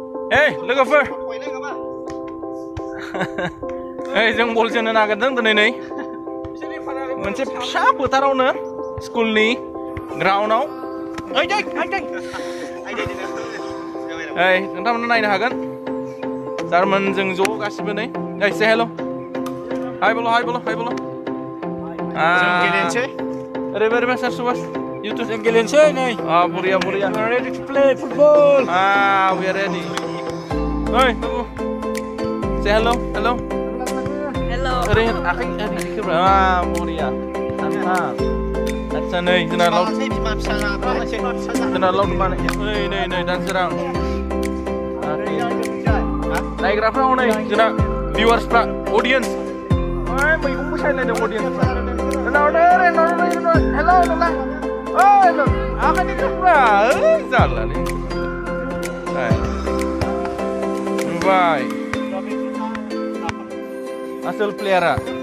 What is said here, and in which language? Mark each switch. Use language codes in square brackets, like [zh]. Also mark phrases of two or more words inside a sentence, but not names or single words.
[brx] Hey, लोगोफोर जों बल जोनो नागिरदों दिनै मोनसे फिसा फोथारावनो स्कुलनि ग्राउन्डआव नोंथांमोना नायनो हागोन जारमोन जों ज' गासिबो नै से [en] hello hi [brx] बोल जों गेलेनोसै ओरैबायदि सार सुबास YouTube जों गेलेनोसै नै बरिया [en] we are ready to play football we are ready hey babu say hello [brx] ओरै आखाइ खोब्रा बरिया सानथाम आदसा नै जोंना लावदुम बानाय नै दानसोरां नायग्राफ्रा हनै जोंना भिउवार्सफ्रा अडियन्स मैगंबो सायलायदों अडियन्सफ्रा हेल' आखाइनि खोब्रा जारलालै नुबाय आसोल प्लेयारा